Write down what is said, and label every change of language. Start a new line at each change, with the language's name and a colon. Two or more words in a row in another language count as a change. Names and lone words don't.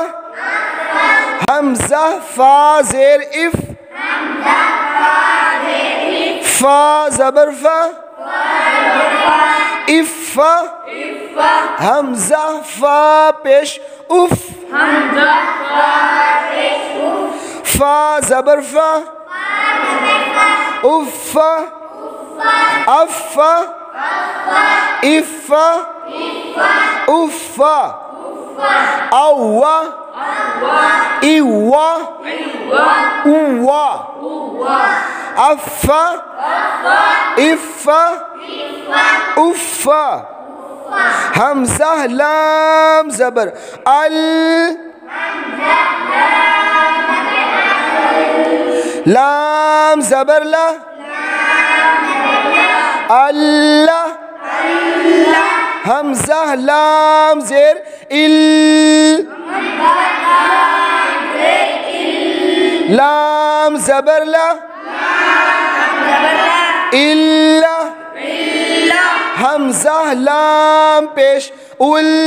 Urdu: ہمزہ فا زیر اِف، فا زبر فا، اِف ہمزہ فا پیش اُف، فا زبر فا، اُف اَف اِف اُف او اِو اُو اَف اِف اُف ہمزہ لام زبر اَل، لام زبر لا, اللہ ہمزہ لام زیر اِل، لام زبر لا، اِلّا ہمزہ لام پیش اُل,